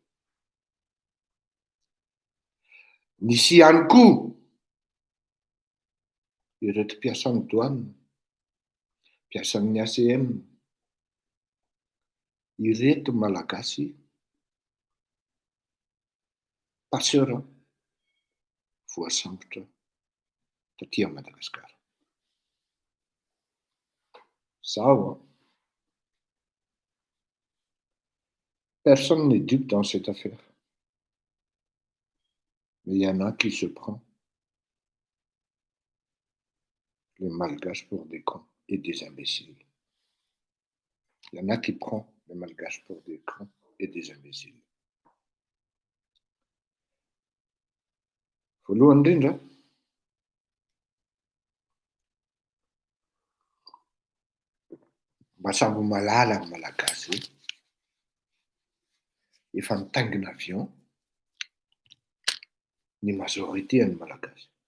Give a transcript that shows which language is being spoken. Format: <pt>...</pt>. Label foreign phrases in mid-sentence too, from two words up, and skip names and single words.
<mg>Nisy ihany koa ireto mpiasan'ny douane, mpiasan'ny ACM, ireto malagasy passeur voasambotra taty Madagasikara. Zao,</mg> <fr>personne n'est dupe dans cette affaire. Mais il y en a qui se prend les malgaches pour des cons et des imbéciles. Il y en a qui prend les malgaches pour des cons et des imbéciles.</fr> <mg>Voalohany indrindra, mba sambo malala ny malagasy hoe efa mitaingina avion ny majorité ny malagasy.</mg>